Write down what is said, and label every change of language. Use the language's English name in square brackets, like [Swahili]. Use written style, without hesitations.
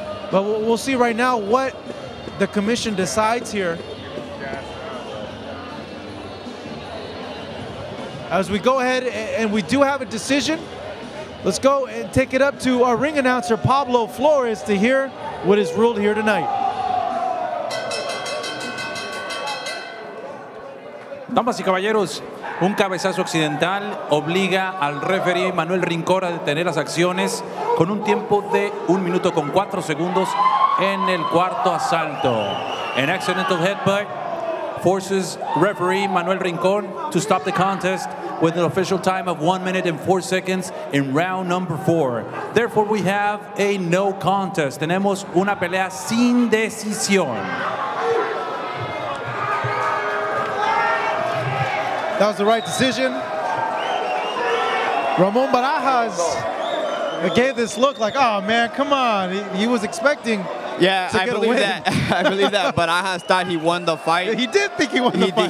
[English] But we'll see right now what the commission decides here. As we go ahead and we do have a decision, let's go and take it up to our ring announcer, Pablo Flores, to hear what is ruled here tonight. [Spanish] Damas y caballeros, un cabezazo occidental obliga al referee Manuel Rincón a detener las acciones con un tiempo de 1 minuto con 4 segundos en el cuarto asalto. [English] An accidental headbutt forces referee Manuel Rincón to stop the contest with an official time of 1 minute and 4 seconds in round number 4. Therefore, we have a no contest. [Spanish] Tenemos una pelea sin decisión. [English] That was the right decision. Ramon Barajas gave this look like, oh man, come on. He was expecting. Yeah, I believe that. I believe that. Barajas thought he won the fight. He did think he won the fight.